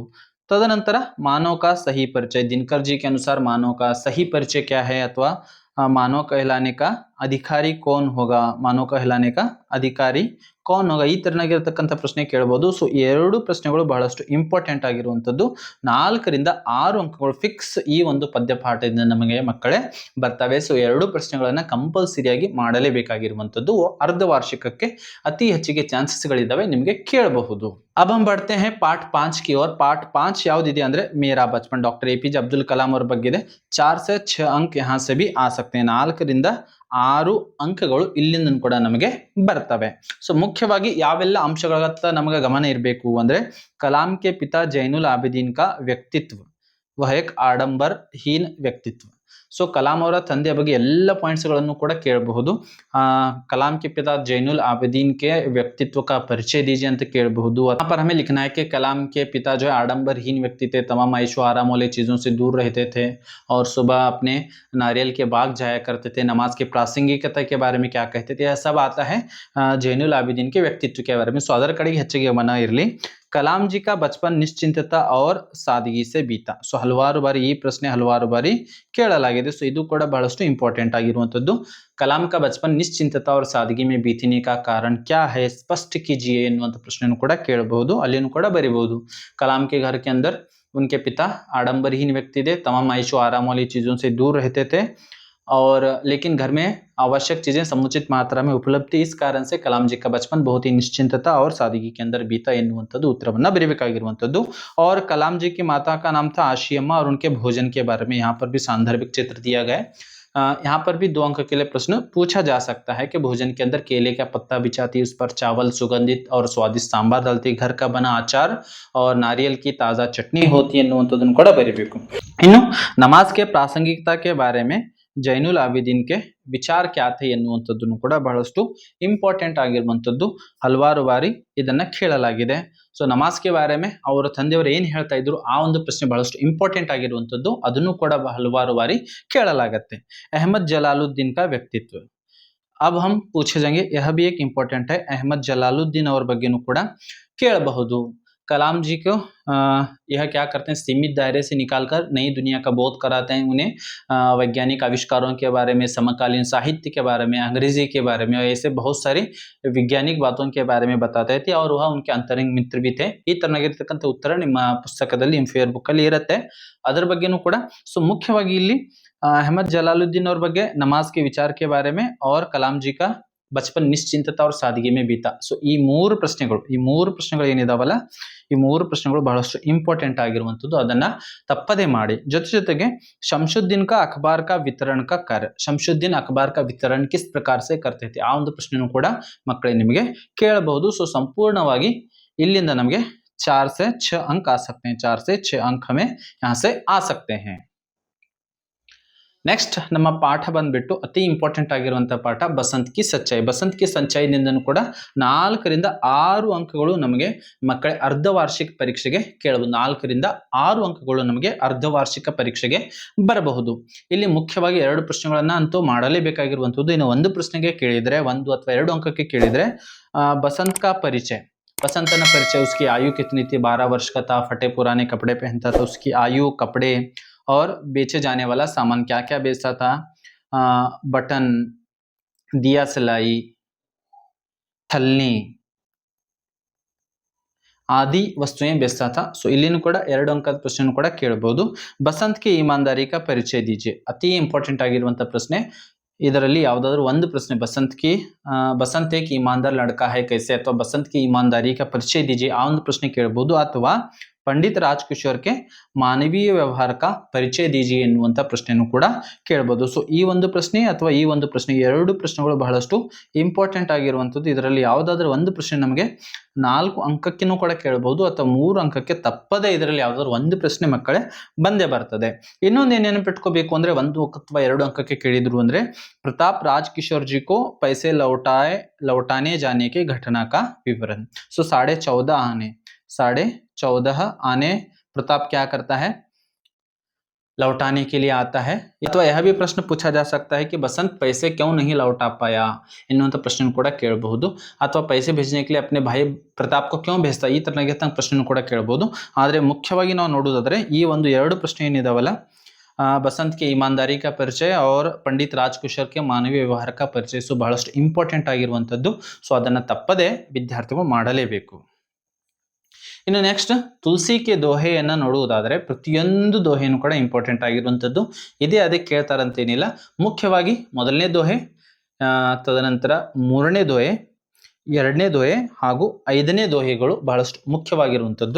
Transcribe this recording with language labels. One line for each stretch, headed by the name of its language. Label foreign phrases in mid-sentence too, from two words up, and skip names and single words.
Hindi: तदनंतर मानव का सही परिचय, दिनकर जी के अनुसार मानव का सही परिचय क्या है अथवा मानव कहलाने का अधिकारी कौन होगा, मानव कहलाने का अधिकारी कौन होगा,
Kannada: ಈ ತರನಾಗಿರತಕ್ಕಂತ ಪ್ರಶ್ನೆ ಕೇಳಬಹುದು। ಸೊ ಈ 2 ಪ್ರಶ್ನೆಗಳು ಬಹಳಷ್ಟು ಇಂಪಾರ್ಟೆಂಟ್ ಆಗಿರುವಂತದ್ದು। 4 ರಿಂದ 6 ಅಂಕಗಳು ಫಿಕ್ಸ್ ಈ ಒಂದು ಪದ್ಯ ಪಾಠದಿಂದ ನಮಗೆ ಮಕ್ಕಳೇ ಬರ್ತವೆ। ಸೊ 2 ಪ್ರಶ್ನೆಗಳನ್ನ ಕಂಪಲ್ಸರಿ ಆಗಿ ಮಾಡಲೇಬೇಕಾಗಿರುವಂತದ್ದು। ಅರ್ಧ ವಾರ್ಷಿಕಕ್ಕೆ ಅತಿ ಹೆಚ್ಚಿಗೆ ಚಾನ್ಸಸ್ ಗಳಿದಾವೆ ನಿಮಗೆ ಕೇಳಬಹುದು।
Hindi: अब हम बढ़ते हैं पाठ 5 की ओर। पाठ 5
Kannada: ಯಾವುದಿದೆ ಅಂದ್ರೆ
Hindi: मेरा बचपन, डॉक्टर APJ अब्दुल कलाम
Kannada: ಅವರ ಬಗ್ಗೆ ಇದೆ।
Hindi: 4 से 6 अंक यहाँ से भी आ सकते हैं।
Kannada: 4 ರಿಂದ 6 ಅಂಕಗಳು ಇಲ್ಲಿಂದ ಕೂಡ ನಮಗೆ ಬರ್ತವೆ. ಸೊ ಮುಖ್ಯವಾಗಿ ಯಾವೆಲ್ಲ ಅಂಶಗಳತ್ತ ನಮಗೆ ಗಮನ ಇರಬೇಕು ಅಂದ್ರೆ
Hindi: कलाम के पिता जैनुल आबिदीन का व्यक्तित्व वह एक आडंबर हीन व्यक्तित्व.
Kannada: ಸೊ ಕಲಾಂ ಅವರ ತಂದೆಯ ಬಗ್ಗೆ ಎಲ್ಲ ಪಾಯಿಂಟ್ಸ್ ಗಳನ್ನು ಕೂಡ ಕೇಳಬಹುದು.
Hindi: कलाम के पिता जैनुल आबिदीन के व्यक्तित्व का परिचय दीजिए
Kannada: ಅಂತ ಕೇಳಬಹುದು.
Hindi: यहाँ पर हमें लिखना है कि कलाम के पिता जो है आडंबरहीन व्यक्ति थे, तमाम ऐशो आराम वाले चीजों से दूर रहते थे और सुबह अपने नारियल के बाग जाया करते थे. नमाज की प्रासंगिकता के बारे में क्या कहते थे, यह सब आता है जैनुल आबिदीन के व्यक्तित्व के बारे में.
Kannada: सो ಅದರ ಕಡೆಗೆ ಹೆಚ್ಚಿಗೆ ಗಮನ ಇರಲಿ.
Hindi: कलाम जी का बचपन निश्चिंतता और सादगी से बीता.
Kannada: ಸೊ ಹಲವಾರು ಬಾರಿ ಈ ಪ್ರಶ್ನೆ ಹಲವಾರು ಬಾರಿ ಕೇಳಲಾಗಿದೆ. ಸೊ ಇದು ಕೂಡ ಬಹಳಷ್ಟು ಇಂಪಾರ್ಟೆಂಟ್ ಆಗಿರುವಂತದ್ದು.
Hindi: कलाम का बचपन निश्चिंतता और सादगी में बीतने का कारण क्या है, स्पष्ट कीजिए
Kannada: ಎನ್ನುವಂತ ಪ್ರಶ್ನೆಯನ್ನು ಕೂಡ ಕೇಳಬಹುದು, ಅಲ್ಲಿನೂ ಕೂಡ ಬರೀಬಹುದು.
Hindi: कलाम के घर के अंदर उनके पिता आडंबरहीन व्यक्ति थे, तमाम ऐशो आराम वाली चीजों से दूर रहते थे और लेकिन घर में आवश्यक चीजें समुचित मात्रा में उपलब्ध थी. इस कारण से कलाम जी का बचपन बहुत ही निश्चिंतता और सादगी के अंदर बीता
Kannada: ಎನ್ನುವಂಥದ್ದು ಉತ್ತರವನ್ನ ಬರೀಬೇಕಾಗಿರುವಂಥದ್ದು.
Hindi: और कलाम जी की माता का नाम था आशियम्मा और उनके भोजन के बारे में यहाँ पर भी सांदर्भिक चित्र दिया गया है. यहाँ पर भी 2 अंक के लिए प्रश्न पूछा जा सकता है कि भोजन के अंदर केले का पत्ता बिछाती, उस पर चावल, सुगंधित और स्वादिष्ट सांबार डालती, घर का बना अचार और नारियल की ताजा चटनी होती
Kannada: ಎನ್ನುವಂಥದ್ದನ್ನು ಕೂಡ ಬರೀಬೇಕು.
Hindi: ಇನ್ನು नमाज के प्रासंगिकता के बारे में जैनुल आबिदीन के विचार क्या थे
Kannada: ಎನ್ನುವಂಥದ್ದನ್ನು ಕೂಡ ಬಹಳಷ್ಟು ಇಂಪಾರ್ಟೆಂಟ್ ಆಗಿರುವಂಥದ್ದು. ಹಲವಾರು ಬಾರಿ ಇದನ್ನ ಕೇಳಲಾಗಿದೆ. ಸೊ
Hindi: नमाज के बारे में
Kannada: ಅವರ ತಂದೆಯವರು ಏನ್ ಹೇಳ್ತಾ ಇದ್ರು ಆ ಒಂದು ಪ್ರಶ್ನೆ ಬಹಳಷ್ಟು ಇಂಪಾರ್ಟೆಂಟ್ ಆಗಿರುವಂಥದ್ದು, ಅದನ್ನು ಕೂಡ ಹಲವಾರು ಬಾರಿ ಕೇಳಲಾಗತ್ತೆ.
Hindi: अहमद जलालुद्दीन का व्यक्तित्व. अब हम पूछे जाएंगे, यह भी एक इंपॉर्टेंट है.
Kannada: अहमद जलालुद्दीन ಅವರ ಬಗ್ಗೆನೂ ಕೂಡ ಕೇಳಬಹುದು.
Hindi: कलाम जी को यह क्या करते हैं, सीमित दायरे से निकालकर नई दुनिया का बोध कराते हैं. उन्हें वैज्ञानिक आविष्कारों के बारे में, समकालीन साहित्य के बारे में, अंग्रेजी के बारे में, ऐसे बहुत सारी वैज्ञानिक बातों के बारे में बताते थे और वह उनके
Kannada: ಅಂತರಂಗ ಮಿತ್ರ
Hindi: भी थे.
Kannada: ಈ ತರನಾಗಿರ್ತಕ್ಕಂಥ ಉತ್ತರ ನಿಮ್ಮ ಪುಸ್ತಕದಲ್ಲಿ
English: fair book
Kannada: ಅಲ್ಲಿ ಇರುತ್ತೆ, ಅದರ ಬಗ್ಗೆನೂ ಕೂಡ. ಸೊ ಮುಖ್ಯವಾಗಿ ಇಲ್ಲಿ
Hindi: अहमद जलालुद्दीन और ಬಗ್ಗೆ ನಮಾಜ್ के विचार के बारे में और कलाम जी का बचपन निश्चिंतता और सादगी में बीता.
Kannada: ಸೊ ಈ ಮೂರು ಪ್ರಶ್ನೆಗಳು ಏನಿದಾವಲ್ಲ, ಈ ಮೂರು ಪ್ರಶ್ನೆಗಳು ಬಹಳಷ್ಟು ಇಂಪಾರ್ಟೆಂಟ್ ಆಗಿರುವಂತದ್ದು, ಅದನ್ನ ತಪ್ಪದೆ ಮಾಡಿ.
Hindi: ಜೊತೆಗೆ ಶಂಶುದ್ದೀನ್ का अखबार का वितरण का कार्य, ಶಂಶುದ್ದೀನ್ अखबार का वितरण किस प्रकार से करते थे,
Kannada: ಆ ಒಂದು ಪ್ರಶ್ನೆನೂ ಕೂಡ ಮಕ್ಕಳೇ ನಿಮಗೆ ಕೇಳಬಹುದು. ಸೊ ಸಂಪೂರ್ಣವಾಗಿ ಇಲ್ಲಿಂದ ನಮಗೆ
Hindi: 4 से 6 अंक आ सकते हैं. 4 से 6 अंक हमें यहाँ से आ सकते हैं.
Kannada: ನೆಕ್ಸ್ಟ್ ನಮ್ಮ ಪಾಠ ಬಂದ್ಬಿಟ್ಟು ಅತಿ ಇಂಪಾರ್ಟೆಂಟ್ ಆಗಿರುವಂತಹ ಪಾಠ ಬಸಂತ್ ಕಿ ಸಚ್ಚಾಯಿ. ಬಸಂತ್ ಕಿ ಸಚ್ಚಾಯಿನಿಂದನೂ ಕೂಡ 4 ರಿಂದ 6 ಅಂಕಗಳು ನಮಗೆ ಮಕ್ಕಳ ಅರ್ಧವಾರ್ಷಿಕ ಪರೀಕ್ಷೆಗೆ ಕೇಳಬಹುದು. 4 ರಿಂದ 6 ಅಂಕಗಳು ನಮಗೆ ಅರ್ಧವಾರ್ಷಿಕ ಪರೀಕ್ಷೆಗೆ ಬರಬಹುದು. ಇಲ್ಲಿ ಮುಖ್ಯವಾಗಿ 2 ಪ್ರಶ್ನೆಗಳನ್ನ ಅಂತೂ ಮಾಡಲೇಬೇಕಾಗಿರುವಂತದ್ದು. ಇನ್ನು ಒಂದು ಪ್ರಶ್ನೆಗೆ ಕೇಳಿದ್ರೆ, 1 ಅಥವಾ 2 ಅಂಕಕ್ಕೆ ಕೇಳಿದ್ರೆ
Hindi: बसंत का परिचय, बसंत ना परिचय, उसकी आयु कितनी थी, 12 वर्ष का था, फटे पुराने कपड़े पहनता था, उसकी आयु, कपड़े और बेचे जाने वाला सामान क्या क्या बेचता था, बटन, दिया सिलाई, थलनी आदि वस्तुएं बेचता था.
Kannada: ಸೊ ಇಲ್ಲಿನೂ ಕೂಡ 2 ಅಂಕದ ಪ್ರಶ್ನೆಯನ್ನು ಕೂಡ ಕೇಳಬಹುದು.
Hindi: बसंत के ईमानदारी का परिचय दीजिए,
Kannada: ಅತಿ ಇಂಪಾರ್ಟೆಂಟ್ ಆಗಿರುವಂತ ಪ್ರಶ್ನೆ. ಇದರಲ್ಲಿ ಯಾವುದಾದ್ರೂ ಒಂದು ಪ್ರಶ್ನೆ
Hindi: बसंत एक ईमानदार लड़का है कैसे, ಅಥವಾ बसंत की ईमानदारी का परिचय दीजिए,
Kannada: ಆ ಒಂದು ಪ್ರಶ್ನೆ ಕೇಳಬಹುದು.
Hindi: ಅಥವಾ पंडित राजकिशोर के मानवीय व्यवहार का परिचय दीजिए
Kannada: ಎನ್ನುವಂತ ಪ್ರಶ್ನೆಯನ್ನು ಕೂಡ ಕೇಳಬಹುದು. ಸೊ ಈ ಒಂದು ಪ್ರಶ್ನೆ ಅಥವಾ ಈ ಒಂದು ಪ್ರಶ್ನೆ, 2 ಪ್ರಶ್ನೆಗಳು ಬಹಳಷ್ಟು ಇಂಪಾರ್ಟೆಂಟ್ ಆಗಿರುವಂತದ್ದು. ಇದರಲ್ಲಿ ಯಾವುದಾದ್ರೂ ಒಂದು ಪ್ರಶ್ನೆ ನಮಗೆ 4 ಅಂಕಕ್ಕೂ ಕೂಡ ಕೇಳಬಹುದು ಅಥವಾ 3 ಅಂಕಕ್ಕೆ ತಪ್ಪದೆ ಇದರಲ್ಲಿ ಯಾವುದಾದ್ರೂ ಒಂದು ಪ್ರಶ್ನೆ ಮಕ್ಕಳೇ ಬಂದೇ ಬರ್ತದೆ. ಇನ್ನೊಂದು ಏನೇನು ಬಿಟ್ಕೋಬೇಕು ಅಂದ್ರೆ, 1 ಅಥವಾ 2 ಅಂಕಕ್ಕೆ ಕೇಳಿದ್ರು ಅಂದ್ರೆ
Hindi: प्रताप राजकिशोर जी को पैसे लौटाने जाने की घटना का विवरण. सो 14.5 आने प्रताप क्या करता है, लौटाने के लिए आता है. तो यह भी प्रश्न पूछा जा सकता है कि बसंत पैसे क्यों नहीं लौटा पाया
Kannada: ಎನ್ನುವಂತ ಪ್ರಶ್ನೆ ಕೂಡ ಕೇಳಬಹುದು.
Hindi: ಅಥವಾ पैसे भेजने के लिए अपने भाई प्रताप को क्यों भेजता,
Kannada: ಈ ತರನಾಗಿರ್ತಂತ ಪ್ರಶ್ನೆ ಕೂಡ ಕೇಳಬಹುದು. ಆದರೆ ಮುಖ್ಯವಾಗಿ ನಾವು ನೋಡೋದಾದ್ರೆ ಈ ಒಂದು 2 ಪ್ರಶ್ನೆ ಏನಿದಾವಲ್ಲ,
Hindi: बसंत के ईमानदारी का परिचय और पंडित राजकिशोर के मानवीय व्यवहार का परिचय, सो
Kannada: ಬಹಳಷ್ಟು ಇಂಪಾರ್ಟೆಂಟ್ ಆಗಿರುವಂತದ್ದು. ಸೊ ಅದನ್ನ ತಪ್ಪದೆ ವಿದ್ಯಾರ್ಥಿಗಳು ಮಾಡಲೇಬೇಕು. ಇನ್ನು ನೆಕ್ಸ್ಟ್ ತುಳಸಿ ಕೆ ದೋಹೆಯನ್ನ ನೋಡುವುದಾದರೆ ಪ್ರತಿಯೊಂದು ದೋಹೆಯನ್ನು ಕೂಡ ಇಂಪಾರ್ಟೆಂಟ್ ಆಗಿರುವಂತದ್ದು. ಇದೇ ಅದಕ್ಕೆ ಕೇಳ್ತಾರಂತೇನಿಲ್ಲ. ಮುಖ್ಯವಾಗಿ ಮೊದಲನೇ ದೋಹೆ, ತದನಂತರ 3ನೇ ದೋಹೆ, ಎರಡನೇ ದೋಹೆ ಹಾಗೂ ಐದನೇ ದೋಹೆಗಳು ಬಹಳಷ್ಟು ಮುಖ್ಯವಾಗಿರುವಂಥದ್ದು.